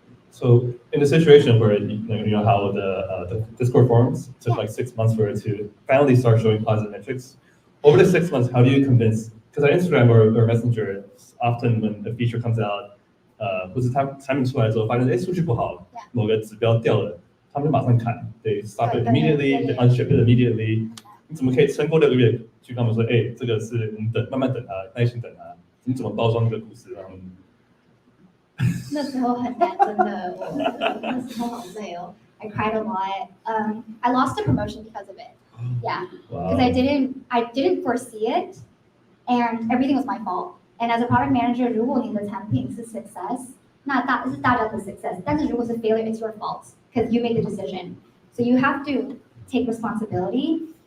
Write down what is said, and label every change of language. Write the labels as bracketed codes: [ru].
[en] So in the situation where you know how the Discord forums took like 6 months for it to finally start showing positive metrics, over the 6 months, how do you convince? Because on Instagram or Messenger, often when a feature comes out, [zh] 或是它产品出来之后，发现数据不好，某个指标掉了，他们就马上砍 [en] ，they stop it immediately, they unship it immediately. [zh] 你怎么可以撑过6个月去跟他们说，这个是我们慢慢等它，耐心等它，你怎么包装这个故事让他们？那时候很难，真的，那时候好累哦。 [en] I cried a lot. I lost a promotion because of it. Yeah, because I didn't foresee it, and everything was my fault. And as a product manager, [zh] 如果你的产品是 [en] success, [zh] 那是大家的 [en] success. [zh] 但是如果是 [en] failure, it's your fault because you made the decision. So you have to take responsibility.